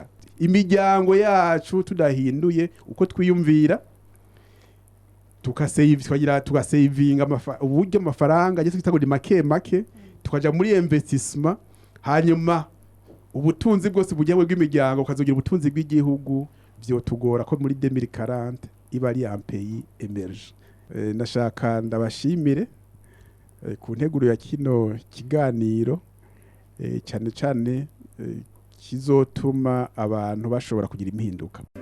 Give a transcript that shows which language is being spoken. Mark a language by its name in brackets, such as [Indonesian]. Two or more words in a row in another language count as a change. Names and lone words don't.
[Rundi] Imiryango yacu tudahinduye uko twiyumvira tugasavinga uburyo amafaranga ageze kitagura make tukaja muri investissement, hanyuma ubutunzi bwose bugiye bw'imiryango ukazogira ubutunzi bw'igihugu, vyo tugora ko muri 2040 iba ari [French] un pays émergent. [Rundi] Nashaka ndabashimire ku nteguro ya kino kiganiro cyane cyane kizotuma abantu bashobora kugira impinduka.